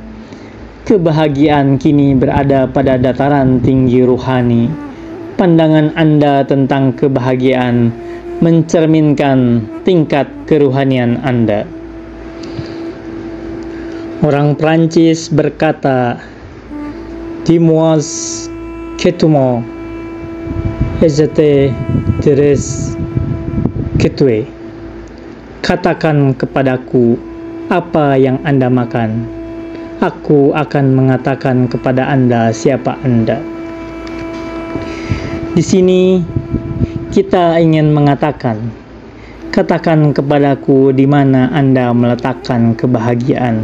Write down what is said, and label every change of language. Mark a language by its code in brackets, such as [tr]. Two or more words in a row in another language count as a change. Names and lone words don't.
[id] Kebahagiaan kini berada pada dataran tinggi ruhani. Pandangan Anda tentang kebahagiaan mencerminkan tingkat keruhanian Anda. Orang Prancis berkata, [fr] "Dis-moi que tu m'aimes, et je te dirai que tu es." [id] Katakan kepadaku apa yang Anda makan. Aku akan mengatakan kepada Anda siapa Anda. Di sini kita ingin mengatakan, katakan kepadaku di mana Anda meletakkan kebahagiaan.